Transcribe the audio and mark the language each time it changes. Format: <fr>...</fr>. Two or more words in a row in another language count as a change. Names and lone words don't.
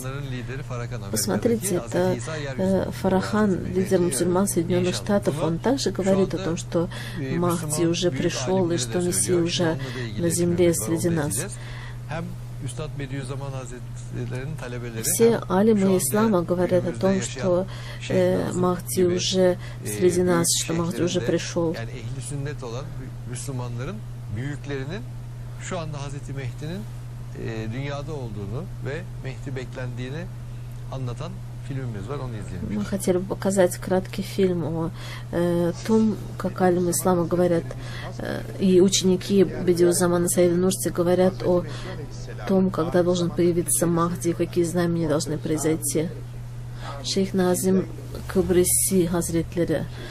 <ru>Посмотрите, это Фарахан, лидер мусульман Соединенных Штатов, он также говорит о том, что Махди уже пришел и что Мессия уже на земле среди нас. Все алимы ислама говорят о том, что Махди уже среди нас, что Махди уже пришел.</ru> <tr>Şu anda Hazreti Mehdi'nin dünyada olduğunu ve Mehdi beklendiğini anlatan filmimiz var, onu izleyelim.</tr> <ru>Мы хотели бы показать краткий фильм о том, как алимы ислама говорят, и ученики Бедиузамана Саида Нурси говорят о том, когда должен появиться Махди, какие знамения должны произойти. Шейх Назим Кабриси Хазретлери.</ru>